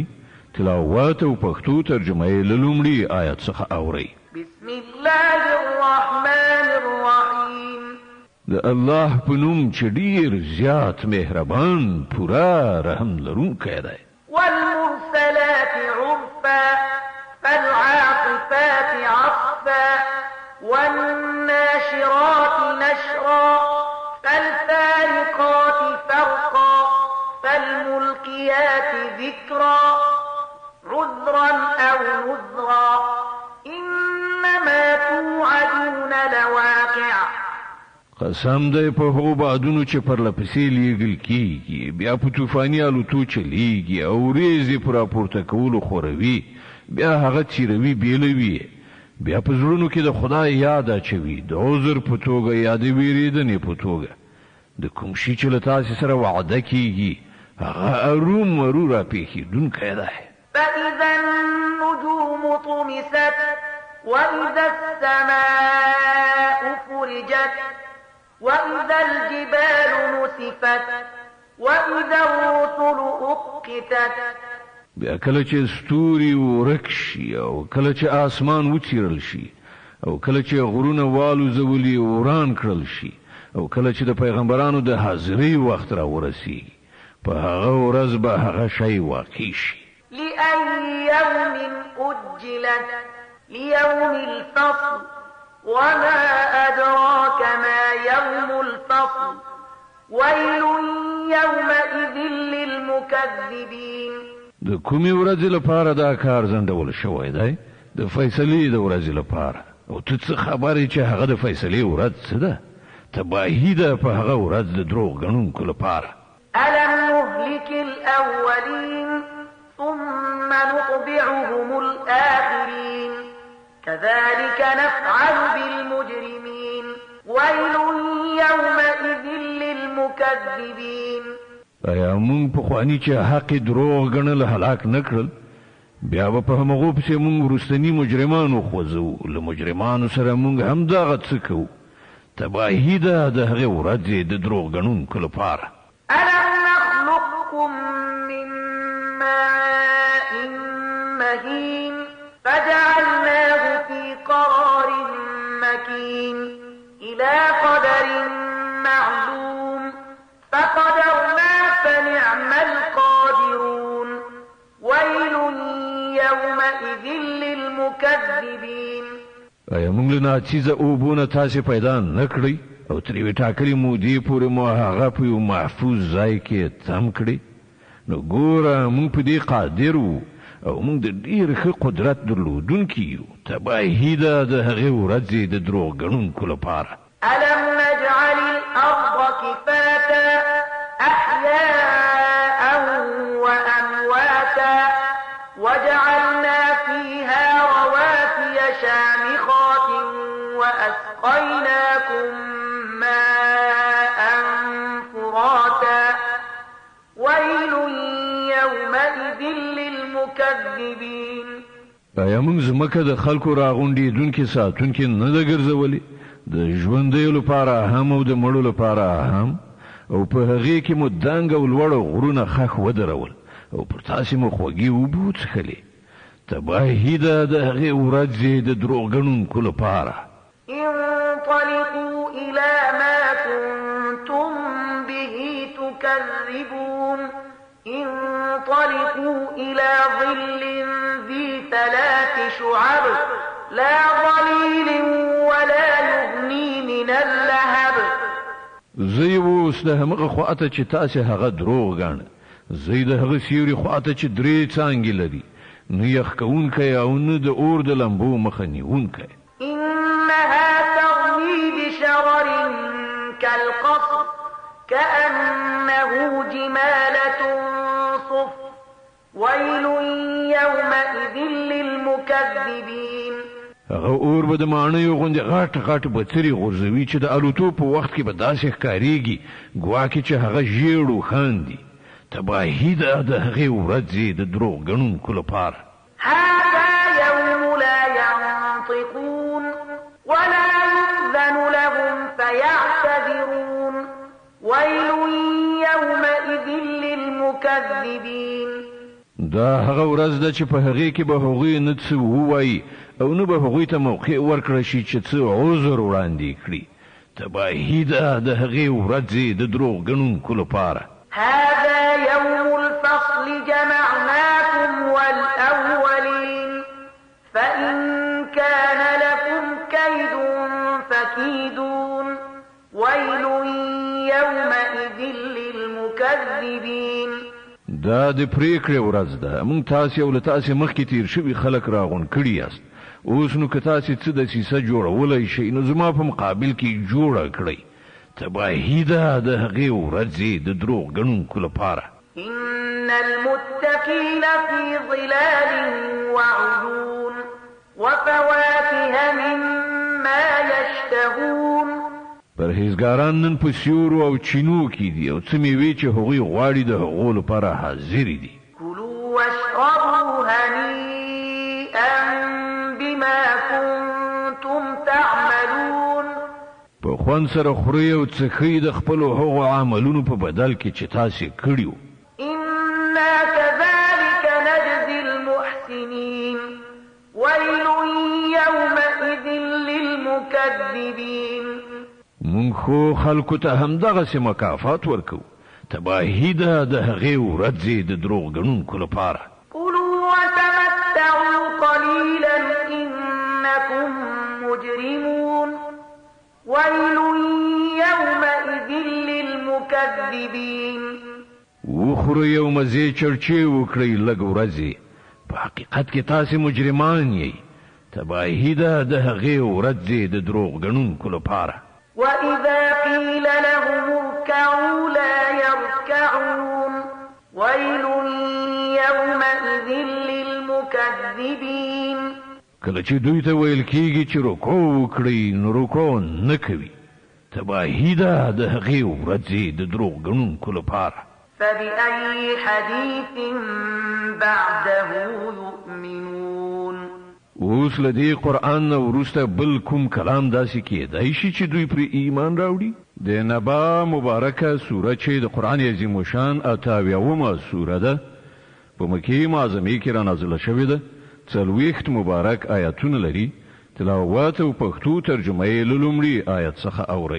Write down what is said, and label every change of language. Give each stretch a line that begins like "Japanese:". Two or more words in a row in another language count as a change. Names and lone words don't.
Pashto: تلاوت او پښتو ترجمه یې له لومړي آیات څخه اورئ.
Arabic: بسم الله الرحمن الرحيم.
Pashto: د الله په نوم چې ډېر زیات مهربان پوره رحم لرونکی دی.
Arabic: والمرسلات عرفا فالعاصفات عصفا والناشرات نشرا فالفارقات فرقا فالملقيات ذكرا عذرا أو نذرا إنما توعدون لواقع.
Pashto: قسم دی په هغو بادونو چې پر لپسې لیږل کېږي، بیا په طوفاني الوتو چلیږي او ورېځې په راپورته کولو خوروي، بیا هغه تیروي بیلوي، بیا په زړونو کې د خدای یاد اچوي، د عذر په توګه یا د ویرېدنې په توګه. د کوم شي چې له تاسې سره وعده کېږي هغه ارومرو راپېښېدونکی دی.
Arabic: فإذا النجوم طمست وإذا السماء فرجت وإذا الجبال نسفت وإذا الرسل أقتت.
Pashto: بیا کله چې ستوري ورک شي او کله چې آسمان وڅیرل شي او کله چې غرونه والوزولي وران کړل شي او کله چې د پیغمبرانو د حاضرۍ وخت را ورسیږي، په هغه ورځ به هغه شی واقع شي.
Arabic: لأي يوم أجلت ليوم الفصل وما أدراك ما يوم الفصل ويل يومئذ للمكذبين.
Pashto: د کومې ورځې لپاره دا کار ځنډول شوی دی؟ د فیصلې د ورځې لپاره. او ته څه خبرې چې هغه د فیصلې ورځ څه ده؟ تباهي ده په هغه ورځ د دروغ ګڼونکو لپاره.
Arabic: ألم نهلك الأولين ثم نطبعهم الآخرين كذلك نفعل بالمجرمين ويل يومئذ للمكذبين.
Pashto: ایا مونږ پخواني چې حق دروغ ګڼل هلاک نه کړل بیا به په همغو پسې مونږ وروستني مجرمان وخوځوو له مجرمانو سره مونږ همدغه څه کوو تباهي ده د هغې ورځې د دروغ ګڼونکو لپاره
Arabic: ألم نخلقكم من ماء مهين فجعلناه في قرار مكين إلى قدر معلوم فقدرنا فنعم القادرون ويل يومئذ للمكذبين
Pashto: ایا موږ له ناڅیزه اوبونه تاسې پیدا نه کړئ او تر یوې ټاکلې مودې پورې مو هغه په یو محفوظ ځای کې تم کړئ نو ګوره موږ په دې قادر وو او موږ د ډېر ښه قدرت درلودونکي یو تباهي ده د هغې ورځې د دروغ ګڼونکو لپاره
Arabic: ألم نجعل الأرض كفاتا أحياء وأمواتا وجعلنا فيها رواسي شامخات وأسقيناكم ماء فراتا ويل يومئذ للمكذبين
Pashto: ایا موږ ځمکه د خلکو راغونډېدونکي ساتونکي نه ده ګرځولې د ژوندیو لپاره هم او د مړو لپاره هم او په هغې کې مو دنګ او لوړ غرونه خښ ودرول او پر تاسې مو خوږې اوبه وڅښلې تباهي ده د هغې ورځې د دروغ ګڼونکو لپاره
Arabic: انطلقوا إلى ما كنتم به تكذبون انطلقوا إلى ظل ذي 3 شعب لا ظليل ولا يغني من اللهب
Pashto: زه یې اوس د همغه خواته چې تاسې هغه دروغ ګاڼه زه یې د هغه سیوري خواته چې 3 څانګې لري نه یخ کوونکی او نه د اور د لمبو مخه نیونکی
Arabic: إنها ترمي بشرر كالقصر كأنه جمالة صفر ويل يومئذ للمكذبين
Pashto: هغه اور به د ماڼیو غوندې غټ غټ بڅري غورځوي چې د الوتو په وخت کې به داسې ښکارېږي ګواکې چې هغه ژیړ خاندي تباهي ده د هغې ورځې د دروغ ګڼونکو لپاره
Arabic: هذا يوم لا ينطقون ولا يؤذن لهم فيعتذرون ويل يومئذ للمكذبين
Pashto: دا هغه ورځ ده چې په هغې کې به هغوی نه څه ووایي او نه به هغوی ته موقع ورکړه شي چې څه عذر وړاندې کړي تباهي ده د هغې ورځې د دروغ ګڼونکو لپاره
Arabic: هذا يوم الفصل جمعناكم والأولين فإن كان لكم كيد فكيدون ويل يومئذ للمكذبين
Pashto: دا د پریکړې ورځ ده موږ تاسې او له تاسې مخکې تیر شوي خلک راغونډ کړي یاست اوس نو که تاسې څه دسیسه جوړولی شئ نو زما په مقابل کې جوړه کړئ تباهي ده د هغې ورځې د دروغ ګڼونکو لپاره
Arabic: إن المتقين في ظلال وعيون وفواكه مما يشتهون
Pashto: پرهیزګاران نن په سیورو او چینو کې دي او څه مېوې چې هغوی غواړي د هغو لپاره حاضرې دي
Arabic: كلوا واشربوا هنيئا بما كنتم تعملون
Pashto: په خوند سره خورئ او څښئ د خپلو هغو عملونو په بدل کې چې تاسې کړي وو
Arabic: إنا كذلك نجزي المحسنين ويل يومئذ للمكذبين
Pashto: مونږ خو خلکو ته همدغسې مکافات ورکوو تباهي ده د هغې ورځې د دروغ ګڼونکو لپاره
Arabic: كلوا وتمتعوا قليلا إنكم مجرمون ويل يومئذ للمكذبين
Pashto: وخورئ او مزې چرچې وکړئ لږ ورځې په حقیقت کې تاسې مجرمان یئ تباهي ده د هغې ورځې د دروغ ګڼونکو لپاره
Arabic: وإذا قيل لهم اركعوا لا يركعون ويل يومئذ للمكذبين
Pashto: کله چې دوی ته ویل کېږي چې رکوع وکړئ نو رکوع نه کوي تباهي ده د هغې ورځې د دروغ ګڼونکو لپاره
Arabic: فبأي حديث بعده يؤمنون
Pashto: اوس لدی قرآن نو وروسته بل کوم کلام داسې کېدای شي چې دوی پر ایمان راوړي د نبا مبارکه سوره چې د قرآن عظیم شان 88 سوره ده په مکه معظمه کې را نازله شوې ده 40 مبارک آیاتونه لري تلاوت او پښتو ترجمه یې لومړی آیت څخه اوري